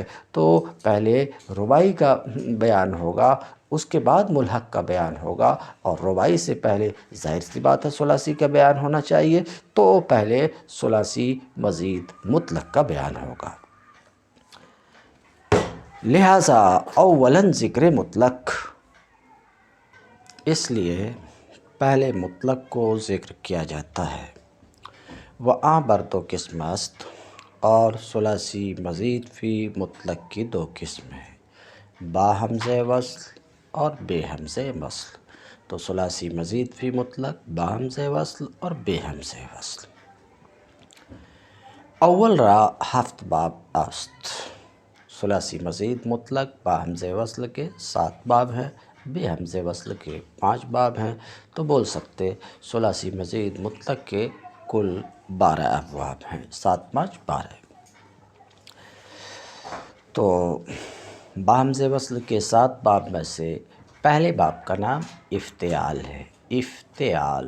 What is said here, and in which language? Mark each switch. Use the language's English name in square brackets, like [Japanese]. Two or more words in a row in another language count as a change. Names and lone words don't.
[Urdu] تو پہلے رباعی کا بیان ہوگا، اس کے بعد ملحق کا بیان ہوگا، اور رباعی سے پہلے ظاہر سی بات ہے ثلاثی کا بیان ہونا چاہیے، تو پہلے ثلاثی مزید مطلق کا بیان ہوگا۔ لہٰذا اولاً ذکر مطلق، اس لیے پہلے مطلق کو ذکر کیا جاتا ہے۔ [Persian] وہاں بر دو قسم است، [Urdu] اور ثلاثی مزید فی مطلق کی دو قسمیں ہیں، با ہمزہ وصل اور بے ہمزہ وصل۔ تو ثلاثی مزید فی مطلق با ہمزہ وصل اور بے ہمزہ وصل۔ [Persian] اول را ہفت باب است، [Urdu] ثلاثی مزید مطلق با ہمزہ وصل کے 7 باب ہیں، بے ہمزہ وصل کے 5 باب ہیں۔ تو بول سکتے ثلاثی مزید مطلق کے کل 12 ابواب ہیں، 7 5 12۔ تو با ہمزہ وصل کے 7 باب میں سے پہلے باب کا نام افتعال ہے، افتعال۔